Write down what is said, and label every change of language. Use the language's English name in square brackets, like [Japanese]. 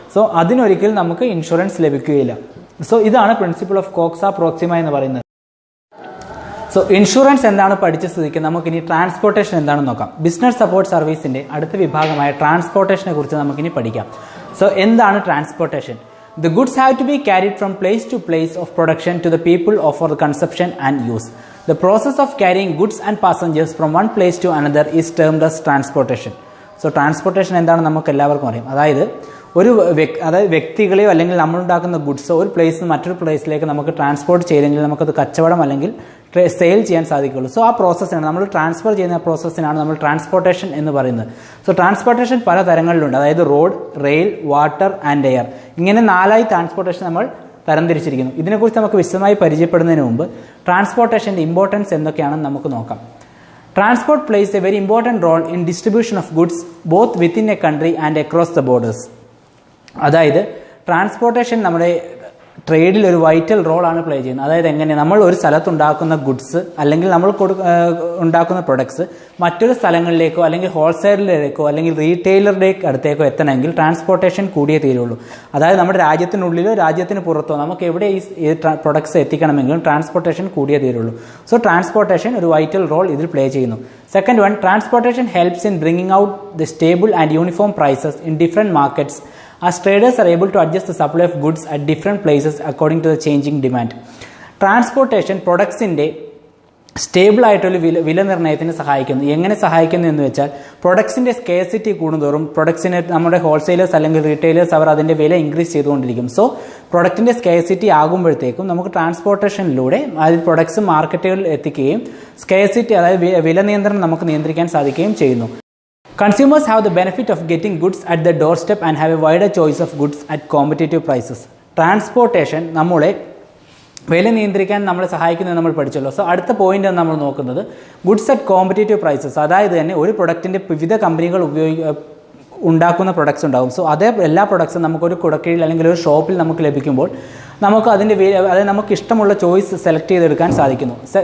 [Malayalam] So അതിനൊരിക്കലും നമുക്ക് insurance ലഭിക്കുകയില്ല. So ഇതാണ് പ്രിൻസിപ്പിൾ ഓഫ് കോക്സ പ്രോക്സിമ എന്ന് പറയുന്നത്. സോ ഇൻഷുറൻസ് എന്താണ് പഠിച്ച സ്ഥിതിക്ക് നമുക്കിനി ട്രാൻസ്പോർട്ടേഷൻ എന്താണെന്ന് നോക്കാം. ബിസിനസ് സപ്പോർട്ട് സർവീസിന്റെ അടുത്ത വിഭാഗമായ ട്രാൻസ്പോർട്ടേഷനെ കുറിച്ച് നമുക്കിനി പഠിക്കാം. സോ എന്താണ് transportation? [English] The goods have to be carried from place to place of production to the people or for the consumption and use. The process of carrying goods and passengers from one place to another is termed as transportation. [Malayalam] So transportation എന്താണ് നമുക്ക് എല്ലാവർക്കും അറിയാം. അതായത് വ്യക്തികളെയോ അല്ലെങ്കിൽ നമ്മളുണ്ടാക്കുന്ന ഗുഡ്സോ ഒരു പ്ലേസിൽ നിന്ന് മറ്റൊരു പ്ലേസിലേക്ക് നമുക്ക് ട്രാൻസ്പോർട്ട് ചെയ്തെങ്കിൽ നമുക്കത് കച്ചവടം അല്ലെങ്കിൽ സെയിൽ ചെയ്യാൻ സാധിക്കുള്ളൂ. സോ ആ പ്രോസസ്സിനാണ് നമ്മൾ ട്രാൻസ്ഫർ ചെയ്യുന്ന പ്രോസസ്സിനാണ് നമ്മൾ ട്രാൻസ്പോർട്ടേഷൻ എന്ന് പറയുന്നത്. സോ ട്രാൻസ്പോർട്ടേഷൻ പല തരങ്ങളിലുണ്ട്. അതായത് road, rail, water and air, ഇങ്ങനെ 4 ട്രാൻസ്പോർട്ടേഷൻ നമ്മൾ തരംതിരിച്ചിരിക്കുന്നു. ഇതിനെക്കുറിച്ച് നമുക്ക് വിശദമായി പരിചയപ്പെടുന്നതിന് മുമ്പ് ട്രാൻസ്പോർട്ടേഷൻ്റെ ഇമ്പോർട്ടൻസ് എന്തൊക്കെയാണെന്ന് നമുക്ക് നോക്കാം. [English] Transport plays a very important role in distribution of goods both within a country and across the borders. [Malayalam] അതായത് ട്രാൻസ്പോർട്ടേഷൻ നമ്മുടെ ട്രേഡിൽ ഒരു വൈറ്റൽ റോളാണ് പ്ലേ ചെയ്യുന്നത്. അതായത് എങ്ങനെ നമ്മൾ ഒരു സ്ഥലത്തുണ്ടാക്കുന്ന ഗുഡ്സ് അല്ലെങ്കിൽ നമ്മൾ ഉണ്ടാക്കുന്ന പ്രൊഡക്ട്സ് മറ്റൊരു സ്ഥലങ്ങളിലേക്കോ അല്ലെങ്കിൽ ഹോൾസെയിലറിലേക്കോ അല്ലെങ്കിൽ റീറ്റെയിലറുടെ അടുത്തേക്കോ എത്തണമെങ്കിൽ ട്രാൻസ്പോർട്ടേഷൻ കൂടിയേ തീരുള്ളൂ. അതായത് നമ്മുടെ രാജ്യത്തിനുള്ളിലോ രാജ്യത്തിന് പുറത്തോ നമുക്ക് എവിടെ ഈ പ്രൊഡക്ട്സ് എത്തിക്കണമെങ്കിലും ട്രാൻസ്പോർട്ടേഷൻ കൂടിയേ തീരുള്ളൂ. സോ ട്രാൻസ്പോർട്ടേഷൻ ഒരു വൈറ്റൽ റോൾ ഇതിൽ പ്ലേ ചെയ്യുന്നു. [English] Second one, transportation helps in bringing out the stable and uniform prices in different markets as traders are able to adjust the supply of goods at different places according to the changing demand. Transportation productsന്റെ [Malayalam] stable ആയിട്ടൊരു വില നിർണ്ണയത്തിന് സഹായിക്കുന്നു. എങ്ങനെ സഹായിക്കുന്നു എന്ന് വെച്ചാൽ പ്രൊഡക്ട്സിൻ്റെ scarcity കൂടുന്തോറും പ്രൊഡക്ട്സിന് നമ്മുടെ wholesalers അല്ലെങ്കിൽ റീറ്റെയിലേഴ്സ് അവർ അതിൻ്റെ വില ഇൻക്രീസ് ചെയ്തുകൊണ്ടിരിക്കും. സോ പ്രൊഡക്റ്റിൻ്റെ സ്കേസിറ്റി ആകുമ്പോഴത്തേക്കും നമുക്ക് ട്രാൻസ്പോർട്ടേഷനിലൂടെ അതിൽ പ്രൊഡക്ട്സ് മാർക്കറ്റുകളിൽ എത്തിക്കുകയും സ്കേസിറ്റി അതായത് വില നിയന്ത്രണം നമുക്ക് നിയന്ത്രിക്കാൻ സാധിക്കുകയും ചെയ്യുന്നു. [English] Consumers have the benefit of getting goods at the doorstep and have a wider choice of goods at competitive prices. [Malayalam] Transportation നമ്മളെ വില നിയന്ത്രിക്കാൻ നമ്മളെ സഹായിക്കുന്നത് നമ്മൾ പഠിച്ചല്ലോ. സോ അടുത്ത പോയിന്റ് നമ്മൾ നോക്കുന്നത് ഗുഡ്സ് അറ്റ് കോമ്പറ്റേറ്റീവ് പ്രൈസസ്. അതായത് തന്നെ ഒരു പ്രൊഡക്റ്റിൻ്റെ വിവിധ കമ്പനികൾ ഉണ്ടാക്കുന്ന പ്രൊഡക്ട്സ് ഉണ്ടാകും. സോ അതേ എല്ലാ പ്രൊഡക്ട്സും നമുക്കൊരു കുടക്കീഴിൽ അല്ലെങ്കിൽ ഒരു ഷോപ്പിൽ നമുക്ക് ലഭിക്കുമ്പോൾ നമുക്ക് അതിൻ്റെ അതായത് നമുക്ക് ഇഷ്ടമുള്ള ചോയ്സ് സെലക്ട് ചെയ്തെടുക്കാൻ സാധിക്കുന്നു.